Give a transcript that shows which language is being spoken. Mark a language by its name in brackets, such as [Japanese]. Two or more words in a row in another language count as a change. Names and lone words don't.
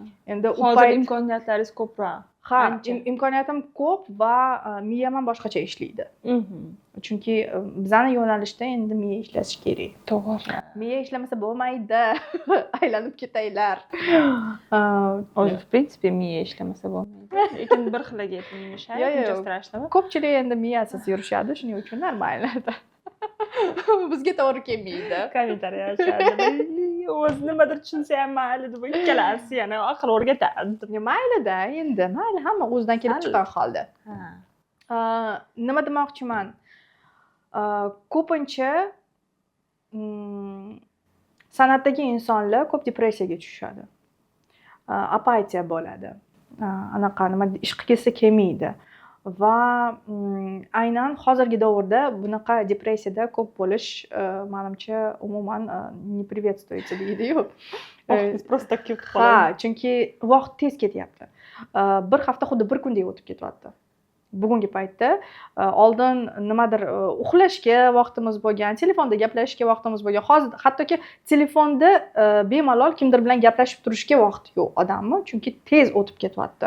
[Uzbek] Endi hozir imkoniyatlaringiz ko'proq. Ha, Ancha. imkoniyatim ko'p va miyam ham boshqacha ishlaydi. Chunki bizani yo'nalishda endi miya ishlashi kerak. To'g'ri. Miya ishlamasa bo'lmaydi. Aylanib ketaylar. O'zi [Russian] в принципе [Uzbek] miya ishlamasa bo'lmaydi. Lekin bir xilaga [Russian] это не mешает, [Uzbek] Yo-yo. [Russian] nичего страшного. [Uzbek] Ko'pchilik endi miyasiz yurishadi, shuning uchun normalda. Bizga to'g'ri kelmaydi. Kommentariy yozishadi. O'zi nimadir tushunsa ham mayli deb ikkalasi yana aql o'rgatadi. Mayli-da, endi mayli, hamma o'zidan kelib chiqqan holda. Ha. Nima demoqchiman? Ko'pincha san'atdagi insonlar ko'p depressiyaga tushishadi. Apatiya bo'ladi. Anaqa nima ish qilgisi kelmaydi. Va aynan hozirgi davrda bunaqa depressiyada ko'p bo'lish manimcha umuman [Russian] не приветствуется [Uzbek] deydi-yu. Просто kelib Ha, qoladi. chunki vaqt tez ketyapti. Bir hafta xuddi bir kundek o'tib ketyapti. Bugungi paytda oldin nimadir uxlashga vaqtimiz bo'lgan, telefonda gaplashishga vaqtimiz bo'lgan. Hozir hattoki telefonda bemalol kimdir bilan gaplashib turishga vaqt yo'q odamni, chunki tez o'tib ketyapti.